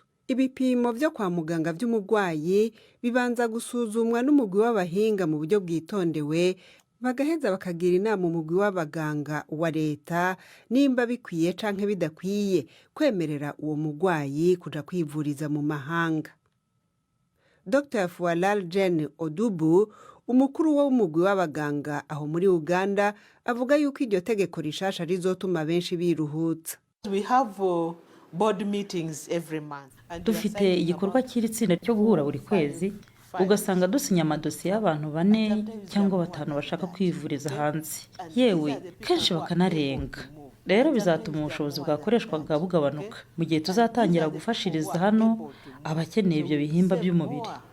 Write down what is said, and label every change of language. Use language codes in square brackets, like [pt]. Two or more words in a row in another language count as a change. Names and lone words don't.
[rn] Ibipimo vyo kwa muganga vy'umugwayi bibanza gusuzumwa n'umugwi w'abahinga mu buryo bwitondewe, bagaheza bakagira inama umugwi w'abaganga wa leta nimba bikwiye canke bidakwiye kwemerera uwo mugwayi kuja kwivuriza mu mahanga. Dr. Fualal Jane Odubu, umukuru w'umugwi w'abaganga aho muri Uganda, avuga yuko iryo tegeko rishasha rizotuma benshi biruhutsa. [en] We have board meetings every month. [rw] Dufite igikorwa cy'itsinda cyo guhura buri kwezi, ugasanga dusinya amadosiye y'abantu 4 cyangwa 5 bashaka kwivuriza hanze, yewe kenshi bakanarenga. Rero bizatuma ubushobozi bwakoreshwaga bugabanuka mu gihe tuzatangira gufashiriza hano abakeneye ibyo bihimba by'umubiri.